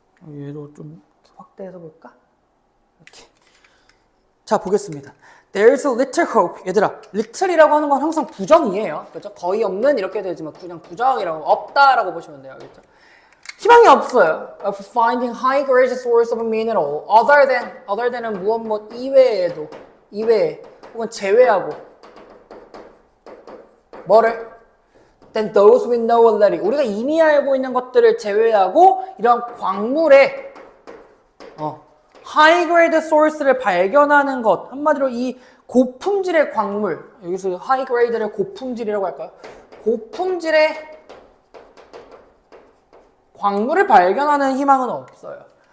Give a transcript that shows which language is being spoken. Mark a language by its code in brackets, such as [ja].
[ko] 얘도 좀 확대해서 볼까? 이렇게. 자, 보겠습니다. [en] There's a little hope. [ko] 얘들아, little이라고 하는 건 항상 부정이에요. 그렇죠? 거의 없는 이렇게 되지만 그냥 부정이라고 없다라고 보시면 돼요. 그렇죠? 희망이 없어요. [en] Of finding high grade source of mineral other than은 [ko] 무엇 이외에 혹은 제외하고 뭐를? [en] Then those we know already. [ko] 우리가 이미 알고 있는 것들을 제외하고 이런 광물의 [en] high grade source [ko] 를 발견하는 것. 한마디로 이 고품질의 광물. 여기서 high grade를 고품질이라고 할까요? 고품질의 광물을 발견하는 희망은 없어요.